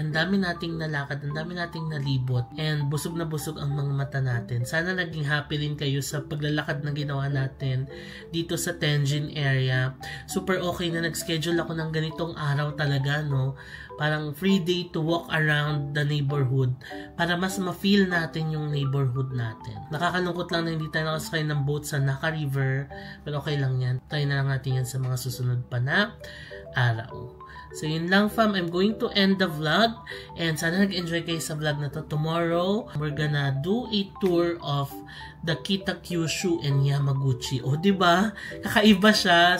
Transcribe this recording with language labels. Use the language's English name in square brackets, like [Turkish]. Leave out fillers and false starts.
[Filipino] Ang dami nating nalakad, ang dami nating nalibot and busog na busog ang mga mata natin. Sana naging happy rin kayo sa paglalakad na ginawa natin dito sa Tenjin area. Super okay na nag-schedule ako ng ganitong araw talaga, no? Parang [English] free day to walk around the neighborhood [Filipino] para mas ma-feel natin yung neighborhood natin. Nakakalungkot lang na hindi tayo nakasakay ng boat sa Naka River, pero okay lang yan. Try na lang natin yan sa mga susunod pa na araw. [English] So yun lang, fam. I'm going to end the vlog and [Filipino] sana nag-enjoy kayo sa vlog na to. [English] Tomorrow, we're gonna do a tour of the Kitakyushu and Yamaguchi. [Filipino] O, diba? Kakaiba siya.